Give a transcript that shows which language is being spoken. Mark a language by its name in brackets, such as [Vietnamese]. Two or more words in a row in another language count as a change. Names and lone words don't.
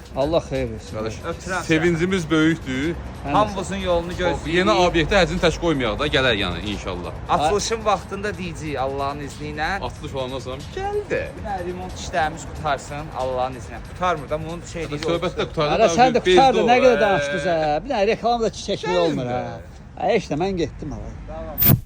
[Azerbaijani] Allah xeyir versin. Qardaş, Ötürəm sevincimiz böyükdür. Hamımızın yolunu gözləyirik. Yeni obyektə həzini tək qoymayaq da, gələr yəni inşallah. Açılışın vaxtında deyəcəyik Allahın izni ilə. Açılış olandan sonra gəldi. Bir dənə remont işlərimiz qutarsın Allahın izni ilə. Qutarmır da bunun şey deyil. Söhbətdə qutardı. [Turkish] Ara sen de kurtardın, ne kadar [Azerbaijani] danışdınız danışdınız ha. [Turkish] Bir tane reklamda çekmiyor olmur ha. Ha işte ben gittim ha. Tamam.